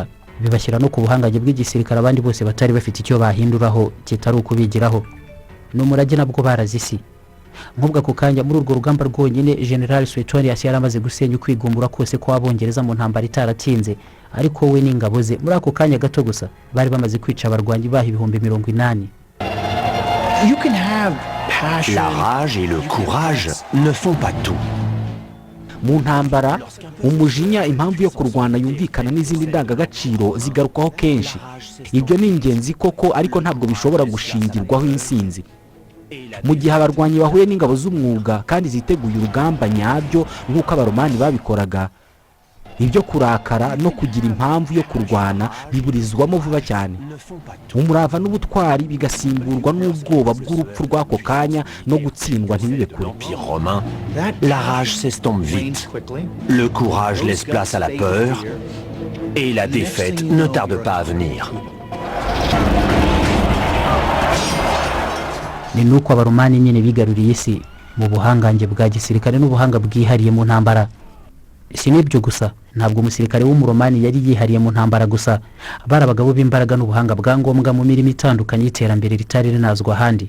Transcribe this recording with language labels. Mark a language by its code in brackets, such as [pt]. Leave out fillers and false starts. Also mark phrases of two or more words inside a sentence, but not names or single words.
[rw] Bibashyira no ku buhangange bw'igisirikare abandi bose batari bafite icyo bahinduraho kitari ukubigiraho. N'umurage nabwo barazisi. Nkubwa ku kanya muri urwo rugamba rwonyine General Suetonius yari amaze gusenya ukwigumbura kose kw'Abongereza mu ntambara itaratinze, ariko we n'ingabo ze muri ako kanya gato gusa bari bamaze kwica abarwanyi baho 80,000. [fr] La rage et le courage ne font pas tout. [rw] Mu ntambara umujinya, impamvu yo kurwana yumvikana n'izindi ndangagaciro zigarukaho kenshi. Ibyo ni ingenzi koko, ariko ntabwo bishobora gushingirwaho insinzi. Mu gihe abarwanyi bahuye n'ingabo z'umwuga kandi ziteguye urugamba nyabyo nk'uko Abaromani babikoraga, ibyo kurakara no kugira impamvu yo kurwana biburizwamo vuba cyane. Umurava n'ubutwari bigasimburwa n'ubwoba bw'urupfu rw'ako kanya no gutsindwa ntibibe kure. [fr] L'Empire romain, la rage s'estompe vite. Le courage laisse place à la peur. Et la défaite ne tarde pas à venir. [rw] Ni nuko Abaromani nyine bigaruriye isi mu buhangange bwa gisirikare n'ubuhanga bwihariye mu ntambara. Si n'ibyo gusa, ntabwo umusirikare w'umuromani yari yihariye mu ntambara gusa, bari abagabo b'imbaraga n'ubuhanga bwa ngombwa mu mirimo itandukanye y'iterambere ritari rinazwa ahandi.